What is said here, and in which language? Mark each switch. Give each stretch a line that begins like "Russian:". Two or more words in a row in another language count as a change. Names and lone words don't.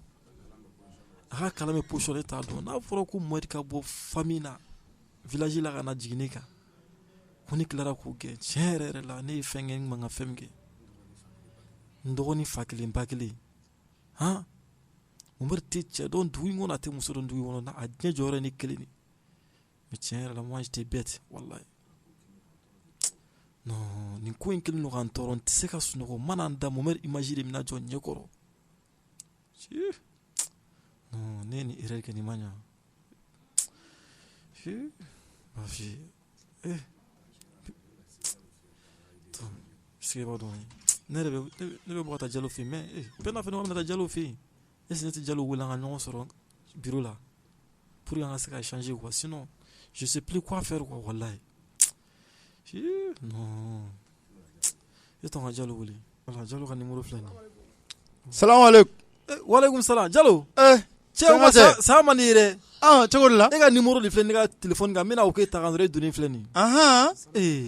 Bambara: A ka kalan bɛ position ne t'a dɔn. N'a fɔra ko Mohamed ka bɔ famille na village la ka na jigin ne kan. Ko ne tilara k'o gɛn tiɲɛ yɛrɛ la ne ye fɛn kɛ n man ka fɛn min kɛ. N dɔgɔnin fa kelen ba kelen. Mohamed tɛ cɛ dɔn dugu in kɔnɔ a tɛ muso dɔn dugu in kɔnɔ a diɲɛ jɔyɔrɔ ye ne kelen de.
French: Mais
Bambara: tiɲɛ yɛrɛ la
French: moi j'étais bête wallahi.
Bambara: Non, nin ko in kelen don ka n tɔɔrɔ n tɛ se ka sunɔgɔ mana n da Mohamed image de bɛna jɔ ɲɛkɔrɔ. Non, ne ye nin erreur kɛ nin ma ɲa. B'a f'i ye. Sigi b'a dɔn ne bɛ bɔ ka taa Diallo fɛ yen mais Penda fɛnɛ bɛ taa Diallo fɛ yen.
French: Est-ce que
Bambara: ne tɛ Diallo wele an ka ɲɔgɔn sɔrɔ bureau la
French: pour que
Bambara: an ka se ka
French: échanger quoi, sinon je sais plus quoi faire quoi
Bambara: wallahi. Non. E t'an ka Diallo wele. Voilà, Diallo ka numéro filɛ nin ye.
Arabic: Salam alaikum. Walaikum salam. Diallo.
Bambara: Cɛ sa man di ye dɛ. Cogo de la. E ka numéro de filɛ ne ka téléphone kan n bɛna o k'e ta kan dɔrɔn e donnen filɛ nin ye.